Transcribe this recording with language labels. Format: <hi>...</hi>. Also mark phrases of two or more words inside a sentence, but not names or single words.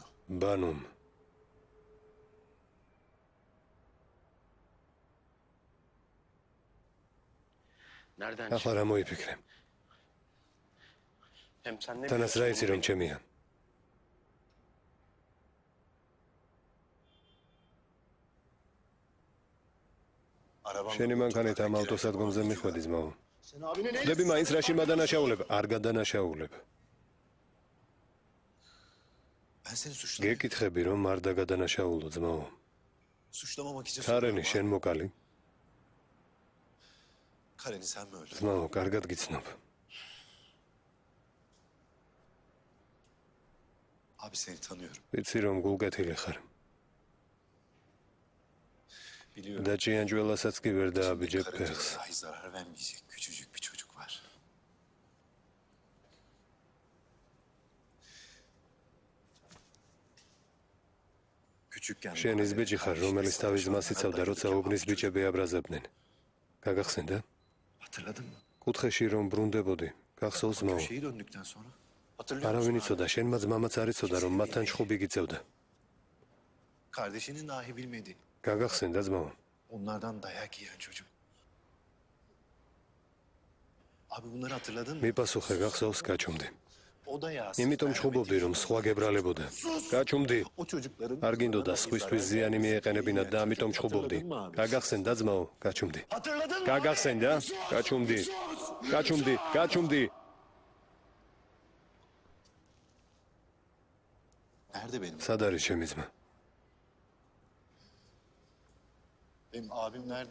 <ka>ბანუმ.</ka> <tr>Nereden</tr> <ka>ახლა რა მოიფიქრე?</ka> <tr>Hem sen ne</tr> <ka>თანაც რა იცი რომ ჩემია? შენი მანქანით ამ ავტოსადგომზე მიხვედი ძმაო. ხდები მაინც რაში მადანაშაულებ? არ გადანაშაულებ.</ka> <tr>Ben seni suçlamam.</tr> <ka>გეკითხები რომ არ დაგადანაშაულო ძმაო.</ka> <tr>Suçlamamak için</tr> <ka>ქარენი შენ მოკალი.</ka> <tr>Kareni sen mi öldürdün?</tr> <ka>ძმაო, კარგად გიცნობ.</ka> <tr>Abi seni tanıyorum.</tr> <ka>ვიცი რომ გულკეთილი ხარ.</ka> <tr>Biliyorum.</tr> <ka>და ჭიანჭველასაც კი ვერ დააბიჯებ ფეხს.</ka> <tr>Dahi zarar vermeyecek küçücük bir çocuk var. Küçükken</tr> <ka>შენ ის ბიჭი ხარ, რომელიც თავის ძმას იცავდა, როცა უბნის ბიჭები აბრაზებდნენ. გაგახსენდა?</ka> <tr>hatırladın mı?</tr> <ka>კუთხეში რომ ბრუნდებოდი, გახსოვს ძმაო?</ka> <tr>Köşeyi döndükten sonra hatırlıyor</tr> <ka>არავინ</ka> <tr>musun?</tr> <ka>იცოდა, შენმაც მამაც არ იცოდა, რომ მათთან ჩხუბი გიწევდა.</ka> <tr>Kardeşinin dahi bilmediği.</tr> <ka>გაგახსენდა ძმაო?</ka> <tr>Onlardan dayak yiyen çocuk. Abi bunları hatırladın mı?</tr> <ka>მიპასუხე, გახსოვს გაჩუმდი.</ka> <tr>O da ya.</tr> <ka>იმიტომ ჩხუბობდი, რომ სხვა გებრალებოდა. გაჩუმდი.</ka> <tr>O çocukların.</tr> <ka>არ გინდოდა სხვისთვის ზიანი მიეყენებინათ და ამიტომ ჩხუბობდი. გაგახსენდა ძმაო? გაჩუმდი.</ka> <tr>Hatırladın mı?</tr> <ka>გაგახსენდა? გაჩუმდი. გაჩუმდი, გაჩუმდი.</ka> <tr>Nerede benim?</tr> <ka>სად არის ჩემი ძმა?</ka> <tr>Benim abim nerede?</tr>